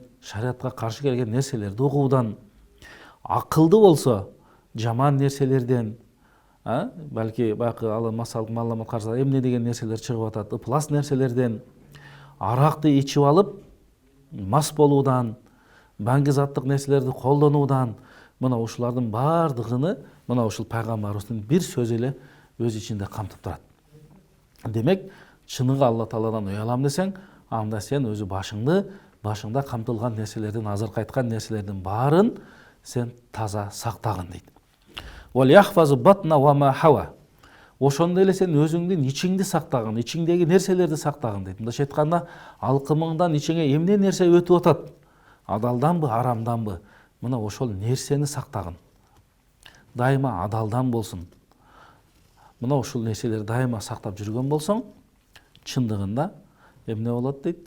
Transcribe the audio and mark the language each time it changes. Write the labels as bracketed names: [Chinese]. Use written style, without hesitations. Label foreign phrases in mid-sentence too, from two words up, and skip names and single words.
[Kyrgyz] шариатка каршы келген нерселерди угуудан, акылды болсо жаман нерселерден, балки баягы ал масалык маалымат караса эмне деген нерселер чыгып атат, ыплас нерселерден, аракты ичип алып мас болуудан, баңги заттык нерселерди колдонуудан, мына ушулардын баардыгыны мына ушул пайгамбарыбыздын бир сөзү эле өз ичинде камтып турат. Демек, чыныгы Алла Тааладан уялам десең, анда сен өзү башыңда камтылган нерселердин, азыркы айткан нерселердин баарын сен таза сактагын дейт. [Arabic] وليحفظ البطن وما حوى. [Kyrgyz] Ошондой эле сен өзүңдүн ичиңди сактагын, ичиңдеги нерселерди сактагын дейт. Мындайча айтканда, алкымыңдан ичиңе эмне нерсе өтүп атат? Адалданбы, арамданбы? Мына ошол нерсени сактагын. Дайыма адалдан болсун. Мына ушул нерселерди дайыма сактап жүргөн болсоң, чындыгында эмне болот дейт?